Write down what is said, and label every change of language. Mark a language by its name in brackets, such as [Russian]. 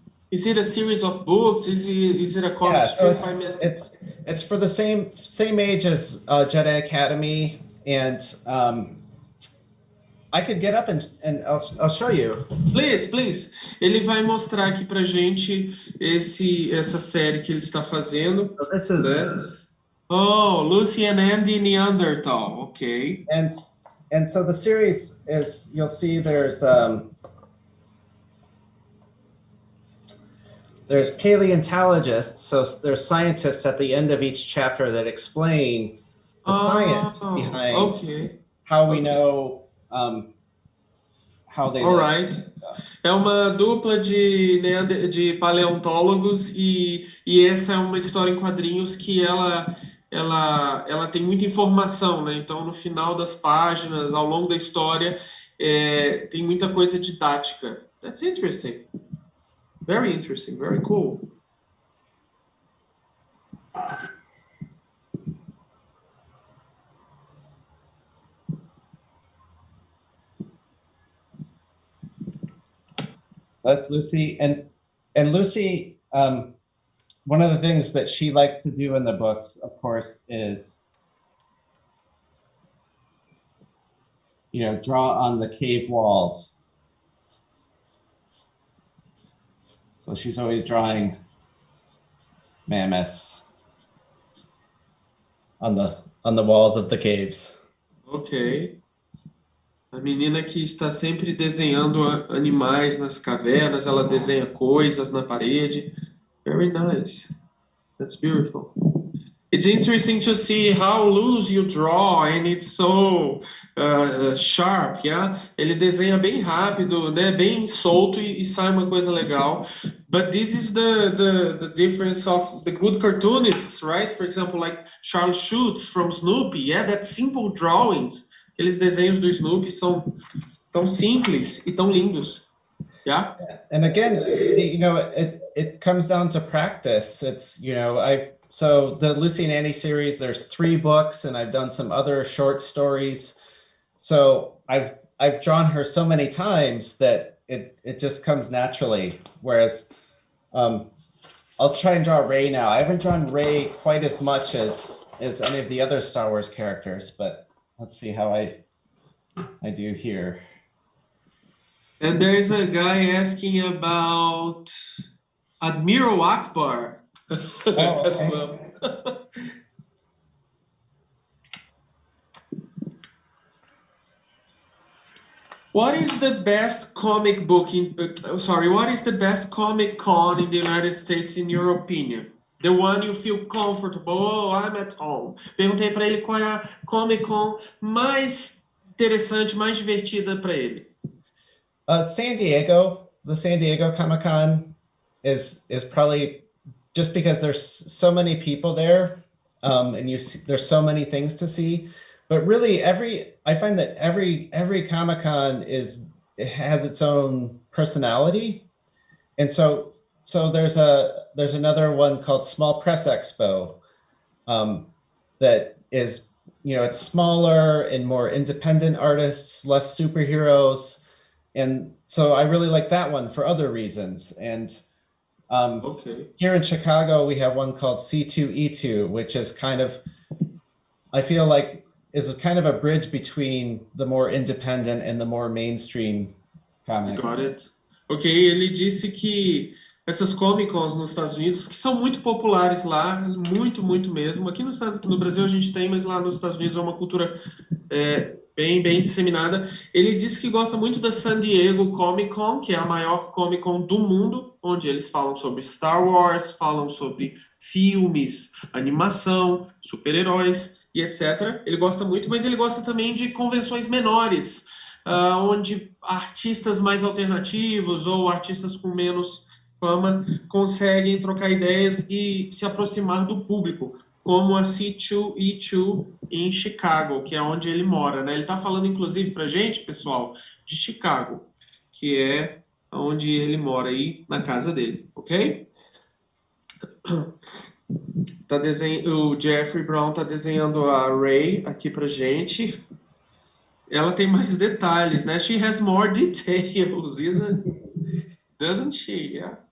[English] Is it a series of books? Is it a comic strip? It's for the same age as Jedi Academy, and I could get up and I'll show you. Please. [Portuguese] Ele vai mostrar aqui pra gente essa série que ele está fazendo. [English] So this is Lucy and Andy Neanderthal. Okay. And so the series is, you'll see there's paleontologists, so there's scientists at the end of each chapter that explain the science behind how we know how they All right. [Portuguese] É uma dupla de paleontólogos e essa é uma história em quadrinhos que ela tem muita informação, né? Então, no final das páginas, ao longo da história, tem muita coisa didática. [English] That's interesting. Very interesting, very cool. That's Lucy. And Lucy, one of the things that she likes to do in the books, of course, is, draw on the cave walls. So she's always drawing mammoths on the walls of the caves. Ok. [Portuguese] A menina que está sempre desenhando animais nas cavernas, ela desenha coisas na parede. [English] Very nice. That's beautiful. It's interesting to see how loose you draw, and it's so sharp, yeah? [Portuguese] Ele desenha bem rápido, né? Bem solto e sai uma coisa legal. [English] But this is the difference of the good cartoonists, right? For example, like Charles Schulz from Snoopy, yeah? That simple drawings. [Portuguese] Aqueles desenhos do Snoopy são tão simples e tão lindos. [English] Yeah? And again, it comes down to practice. It's, so the Lucy and Annie series, there's 3 books, and I've done some other short stories. So I've drawn her so many times that it just comes naturally. Whereas I'll try and draw Rey now. I haven't drawn Rey quite as much as any of the other Star Wars characters, but let's see how I do here. And there's a guy asking about Admiral Akbar. As well. What is the best comic book what is the best Comic Con in the United States in your opinion? The one you feel comfortable, I'm at home. Perguntei para ele qual é a Comic Con mais interessante, mais divertida para ele. San Diego, the San Diego Comic-Con is probably, just because there's so many people there, and there's so many things to see. But really, I find that every Comic-Con has its own personality, and so there's another one called Small Press Expo, that is, it's smaller and more independent artists, less superheroes, and so I really like that one for other reasons. And here in Chicago, we have one called C2E2, which is kind of, I feel like, is kind of a bridge between the more independent and the more mainstream comics. Got it. [Portuguese] Ok, ele disse que essas Comic Cons nos Estados Unidos, que são muito populares lá, muito mesmo. Aqui no Brasil a gente tem, mas lá nos Estados Unidos é uma cultura bem disseminada. Ele disse que gosta muito da San Diego Comic Con, que é a maior Comic Con do mundo, onde eles falam sobre Star Wars, falam sobre filmes, animação, super-heróis e etc. Ele gosta muito, mas ele gosta também de convenções menores, onde artistas mais alternativos ou artistas com menos fama conseguem trocar ideias e se aproximar do público. como a C2E2 em Chicago, que é onde ele mora, né? Ele está falando, inclusive, para gente, pessoal, de Chicago, que é onde ele mora aí, na casa dele, ok? O Jeffrey Brown está desenhando a Ray aqui para gente. Ela tem mais detalhes, né? [English] She has more details, doesn't she? Yeah.